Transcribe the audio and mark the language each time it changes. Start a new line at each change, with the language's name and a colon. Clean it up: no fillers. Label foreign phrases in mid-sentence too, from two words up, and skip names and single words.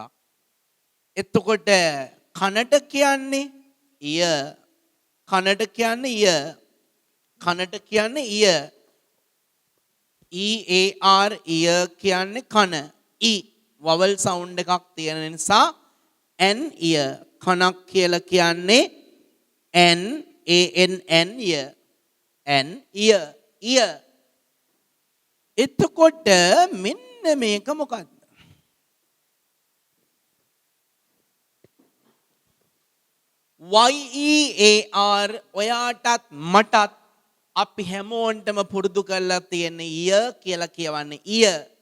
Sinhala: එතකොට කනට කියන්නේ ear. කනට කියන්නේ ear. කනට කියන්නේ ear.
English: EAR ear
Sinhala: කියන්නේ කන.
English: E vowel sound
Sinhala: එකක් තියෙන නිසා
English: an ear.
Sinhala: කනක් කියලා කියන්නේ
English: an an ear. an ear. ear.
Sinhala: එතකොට මෙන්න මේක මොකක්ද? YEAR ඔයාටත් මටත් අපි හැමෝන්ටම පුරුදු කරලා තියෙන ear කියලා කියවන්නේ ear.